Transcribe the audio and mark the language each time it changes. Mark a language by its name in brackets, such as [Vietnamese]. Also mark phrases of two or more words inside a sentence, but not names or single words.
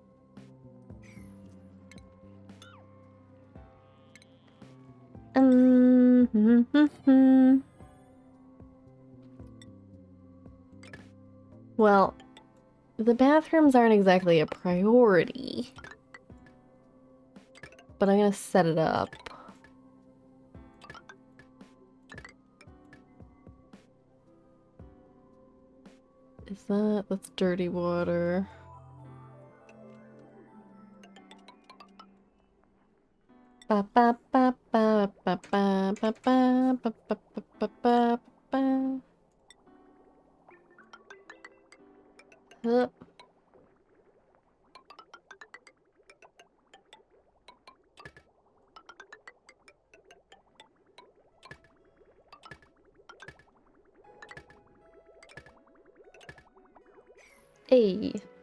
[English] Well, the bathrooms aren't exactly a priority, but I'm gonna set it up. That's dirty water. Ba ba ba ba ba ba ba ba ba ba ba ba ba. Hup. Hey.